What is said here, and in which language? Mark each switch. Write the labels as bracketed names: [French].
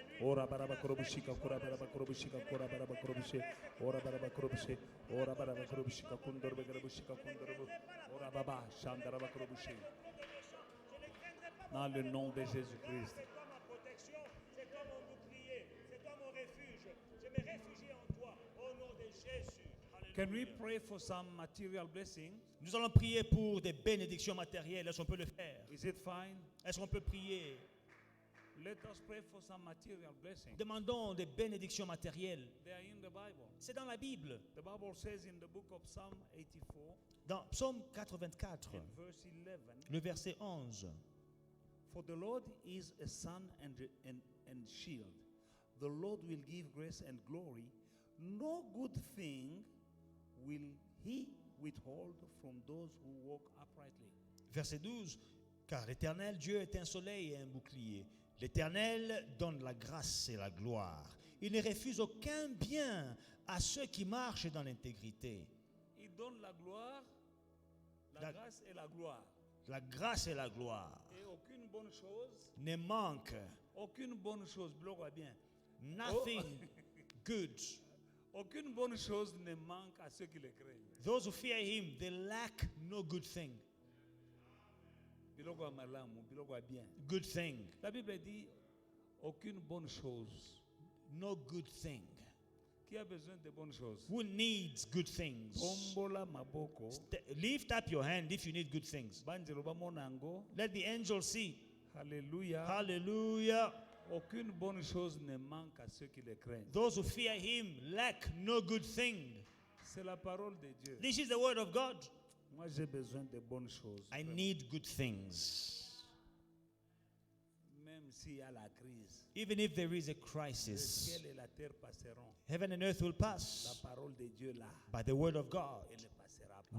[French] Ora baraba korobushika kora baraba korobushika kora baraba korobushe ora baraba korobushe ora baraba korobushika kundorbe korobushika kundorbe ora baba shandaraba korobushe. Dans le nom de Jésus-Christ. C'est toi ma protection, c'est toi mon bouclier, c'est toi mon refuge. Je me réfugie en toi, au nom de Jésus. [English] Can we pray for some material blessing? [French] Nous allons prier pour des bénédictions matérielles. Est-ce qu'on peut le faire? [English] Is it fine? [French] Est-ce qu'on peut prier? [English] Let us pray for some material blessing. [French] Demandons des bénédictions matérielles. [English] They are in the Bible. [French] C'est dans la Bible. [English] The Bible says in the book of Psalm 84, [French] Dans Psaume 84, [English] in verse 11, [French] le verset 11. [English] for the Lord is a sun and shield. The Lord will give grace and glory. No good thing will he withhold from those who walk uprightly. [French] Verset 12. Car l'Éternel Dieu est un soleil et un bouclier. L'Éternel donne la grâce et la gloire. Il ne refuse aucun bien à ceux qui marchent dans l'intégrité. Il donne la gloire, la grâce et la gloire. La grâce et la gloire Et aucune bonne chose, ne manquent. aucune bonne chose, bloque bien. [English] Nothing good. [French] Aucune bonne chose ne manque à ceux qui le craignent. [English] Those who fear him, they lack no good thing. [Lingala] Biloko ya malamu, biloko ya bien. [English] Good thing. [French] La Bible dit aucune bonne chose. [English] No good thing. [French] Qui a besoin de bonnes choses? [English] Who needs good things? [Lingala] Tombola maboko. [English] Lift up your hand if you need good things. [Lingala] Banjelo bamonango. [English] Let the angels see. Hallelujah. Hallelujah. [French] Aucune bonne chose ne manque à ceux qui le craignent. [English] Those who fear him lack no good thing. [French] C'est la parole de Dieu. [English] This is the word of God. [French] Moi, j'ai besoin de bonnes choses. [English] I need good things. [French] Même s'il y a la crise, [English] Even if there is a [French] le [English] crisis, [French] ciel et la terre passeront. [English] heaven and earth will [French] La [English] pass, [French] parole de Dieu là, [English] but the word of God [French] elle ne passera pas.